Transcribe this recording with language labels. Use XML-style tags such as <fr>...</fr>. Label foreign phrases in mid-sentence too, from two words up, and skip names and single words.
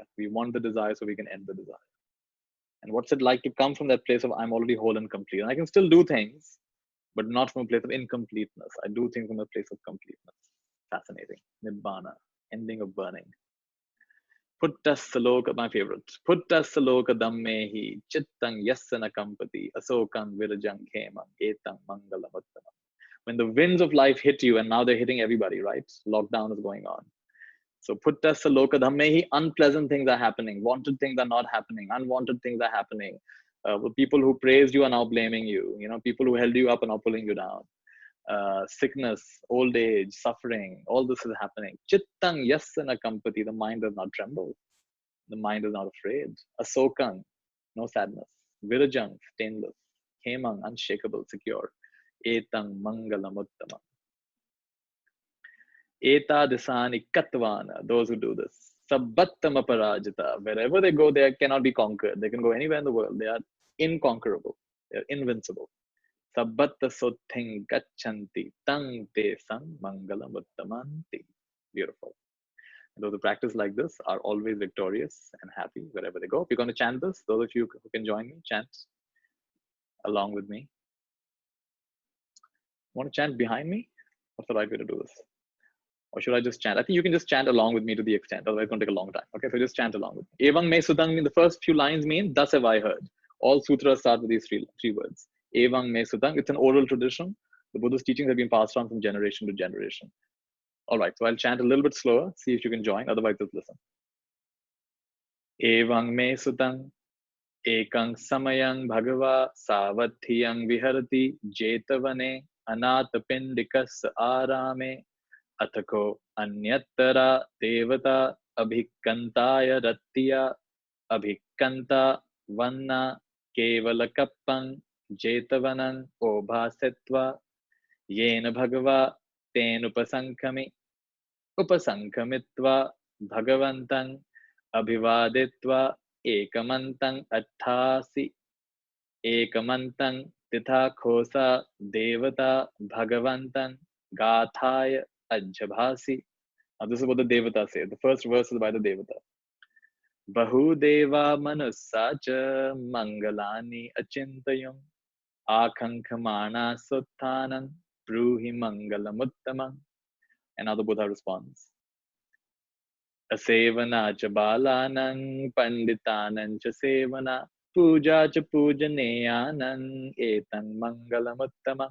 <en>We want the desire so we can end the desire. And what's it like to come from that place of I'm already whole and complete? And I can still do things, but not from a place of incompleteness. I do things from a place of completeness. Fascinating. Nibbana, ending of burning.</en> <pi>Putta saloka,</pi> <en>my favorite.</en> <pi>Putta saloka dammehi chittang yassana kampati asokang virajang khemang etang mangalamuttamam.</pi> <en>When the winds of life hit you, and now they're hitting everybody, right? Lockdown is going on.</en> <pi>So putta saloka dhammehi,</pi> <en>unpleasant things are happening, wanted things are not happening, unwanted things are happening. People who praised you are now blaming you. People who held you up are now pulling you down. Sickness, old age, suffering, all this is happening.</en> <pi>Chittang yassana kampati,</pi> <en>the mind does not tremble. The mind is not afraid. Asokang, no sadness. Virajang, stainless.</en> <pi>Hemang,</pi> <en>unshakable, secure.</en> <pi>Etang mangalamuttamam. Eta disani katvana,</pi> <en>those who do this.</en> <pi>Sabbattama parajita,</pi> <en>wherever they go, they cannot be conquered. They can go anywhere in the world. They are inconquerable. They are invincible.</en> <pi>Sabbatta sothing gachanti tang te sang mangalam uttamanti.</pi> <en>Beautiful. And those who practice like this are always victorious and happy wherever they go. We're going to chant this. Those of you who can join me, chant along with me. Want to chant behind me? What's the right way to do this? Or should I just chant? I think you can just chant along with me to the extent, otherwise it's going to take a long time. Okay, so just chant along with me.</en> <pi>Evang me sutang</pi> <en>mean the first few lines mean, thus have I heard. All sutras start with these three words.</en> <pi>Evang me sutang,</pi> <en>it's an oral tradition. The Buddha's teachings have been passed on from generation to generation. All right, so I'll chant a little bit slower, see if you can join, otherwise just listen.</en> <pi>Evang me sutang, ekang samayang bhagava savatthiyang viharati jetavane anatapendikas arame अथको अन्यतरा देवता अभिकंताय रत्तिया अभिकंता वन्ना केवल कप्पं जेतवनं ओभासित्वा येन भगवा तेन उपसंखमित्वा भगवन्तं अभिवादित्वा एकमन्तं अट्ठासि एकमन्तं तिथा खोसा देवता भगवन्तं गाथाय Ajabhasi.</pi> <en>Now this is what the Devata say. The first verse is by the Devata.</en> <pi>Bahudeva manusacha mangalani achintayam Akankamana Suttanam Bruhi Mangalamuttamam.</pi> <en>Another Buddha responds.</en> <pi>Asevana cha balanang panditanang cha sevana puja cha pujaneyanang etang mangalamuttamam.</pi>